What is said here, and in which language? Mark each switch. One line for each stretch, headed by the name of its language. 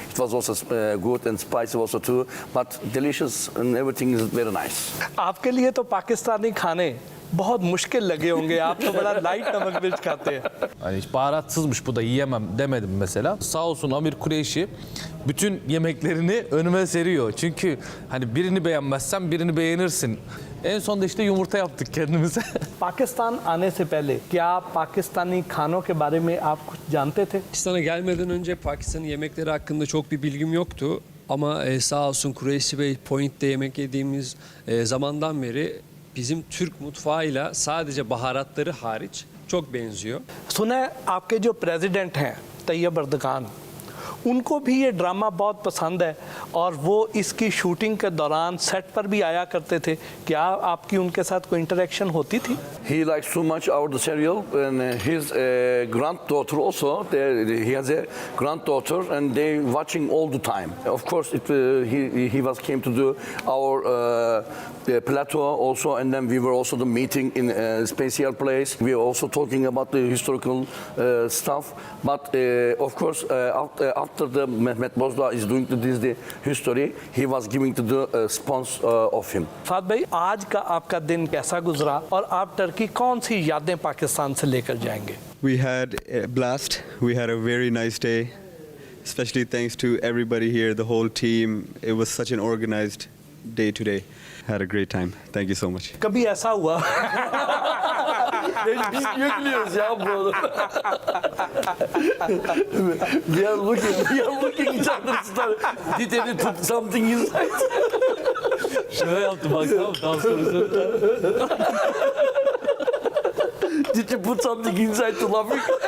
English: It was also good and spicy also too, but delicious, and everything is very nice.
Hindi: आपके लिए तो पाकिस्तानी खाने बहुत मुश्किल लगे होंगे, आप तो बड़ा लाइट नमक मिर्च खाते हैं।
Turkish: Hani hiç baharatsızmış bu da yiyemem demedim mesela. Sağ olsun Amir Kureyşi bütün yemeklerini önüme seriyor. Çünkü hani birini beğenmezsen birini beğenirsin. En sonunda işte yumurta yaptık kendimize.
Hindi: Pakistan आने से पहले क्या आप पाकिस्तानी खानों के बारे में आप कुछ जानते थे?
Turkish: Pakistan'a gelmeden önce Pakistan'ın yemekleri hakkında çok bir bilgim yoktu. Ama sağ olsun Kureyşi Bey Point'te yemek yediğimiz zamandan beri bizim Türk mutfağıyla sadece baharatları hariç çok benziyor.
Hindi: सुना है आपके जो प्रेसिडेंट हैं तैयब अर्दगान, उनको भी ये ड्रामा बहुत पसंद है और वो इसकी शूटिंग के दौरान सेट पर भी आया करते थे। क्या आपकी उनके साथ कोई इंटरेक्शन होती थी?
English: He likes so much our serial, and his granddaughter also. He has a granddaughter, and they watching all the time. Of course, he came to do our plateau also, and then we were also the meeting in a special place. We were also talking about the historical stuff. But of course, after the Mehmet Bozdağ is doing the history, he was giving to the sponsor of him.
Hindi: फात भाई, आज का आपका दिन कैसा गुजरा और आप Turkey कौन सी यादें पाकिस्तान से लेकर जाएंगे?
English: We had a blast. We had a very nice day, especially thanks to everybody here, the whole team. It was such an organized day today. Had a great time. Thank you so much.
Hindi: कभी ऐसा हुआ
Turkish: Yüklüyoruz ya bunu.
English: We are looking each other's stuff. Did any put something inside?
Turkish: Şöyle yaptım baksana dans sorusu.
English: Did you put something inside to laughing?